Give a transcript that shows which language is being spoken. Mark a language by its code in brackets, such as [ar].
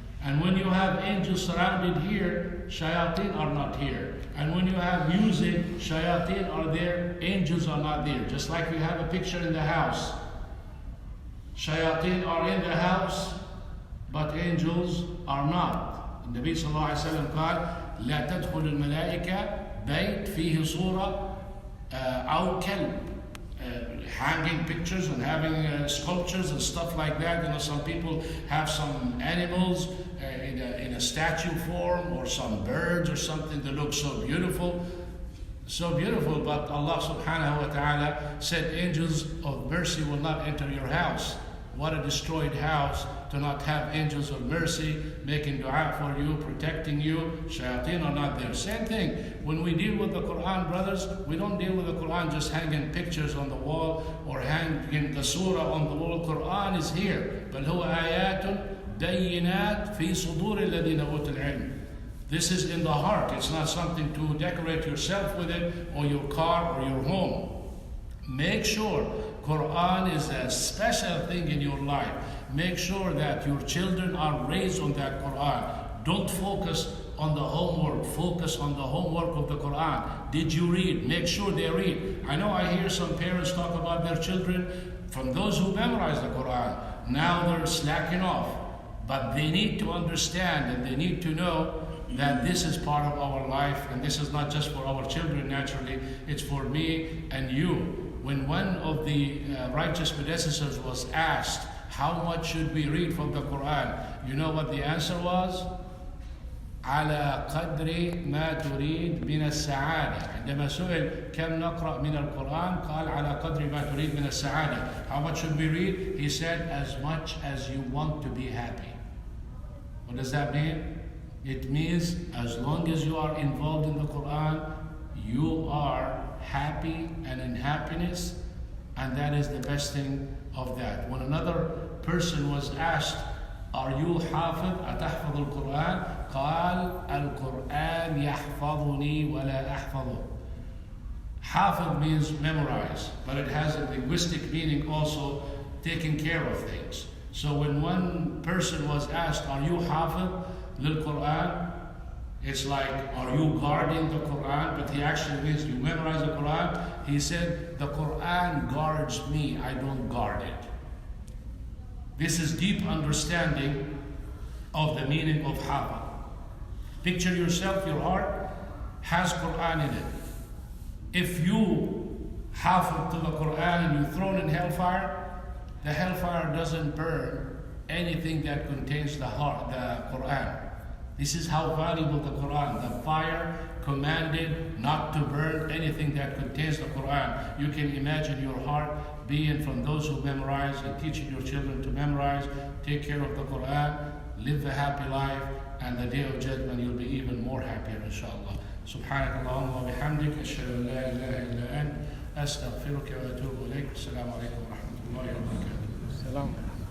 [en] And when you have angels surrounded here, shayateen are not here. And when you have music, shayateen are there, angels are not there. Just like we have a picture in the house. Shayateen are in the house, but angels are not. [ar] النبي صلى الله عليه وسلم قال لا تدخل الملائكة بيت فيه صورة أو كلب. [en] Hanging pictures and having sculptures and stuff like that. You know, some people have some animals in a statue form, or some birds or something that looks so beautiful. So beautiful, but Allah subhanahu wa ta'ala said angels of mercy will not enter your house. What a destroyed house to not have angels of mercy making dua for you, protecting you. Shayateen are not there. Same thing, when we deal with the Quran, brothers, we don't deal with the Quran just hanging pictures on the wall or hanging the surah on the wall. Quran is here. [ar] بل هو آيات بينات في صدور الذين أوتوا العلم. [en] This is in the heart. It's not something to decorate yourself with it, or your car, or your home. Make sure Quran is a special thing in your life. Make sure that your children are raised on that Quran. Don't focus on the homework. Focus on the homework of the Quran. Did you read? Make sure they read. I know I hear some parents talk about their children, from those who memorize the Quran. Now they're slacking off. But they need to understand, and they need to know that this is part of our life, and this is not just for our children naturally, it's for me and you. When one of the righteous predecessors was asked, how much should we read from the Quran? You know what the answer was? [ar] على قدر ما تريد من السعادة. عندما سئل كم نقرأ من القرآن قال على قدر ما تريد من السعادة. [en] How much should we read? He said, as much as you want to be happy. What does that mean? It means as long as you are involved in the Quran, you are happy and in happiness, and that is the best thing of that. When another person was asked, are you [ar] حافظ أتحفظ القرآن؟ قال القرآن يحفظني ولا أحفظه. [en] حافظ means memorize, but it has a linguistic meaning also, taking care of things. So when one person was asked, are you [ar] حافظ للقرآن? [en] It's like, are you guarding the Quran? But he actually means, you memorize the Quran? He said, the Quran guards me, I don't guard it. This is deep understanding of the meaning of hafa. Picture yourself, your heart has Quran in it. If you hafa to the Quran and you're thrown in hellfire, the hellfire doesn't burn anything that contains the Quran. This is how valuable the Quran. The fire commanded not to burn anything that contains the Quran. You can imagine your heart being from those who memorize and teaching your children to memorize, take care of the Quran, live a happy life, and the day of judgment you'll be even more happier, inshallah. [ar] سبحانك اللهم وبحمدك أشهد أن لا إله إلا أنت أستغفرك وأتوب إليك. السلام عليكم ورحمة الله وبركاته.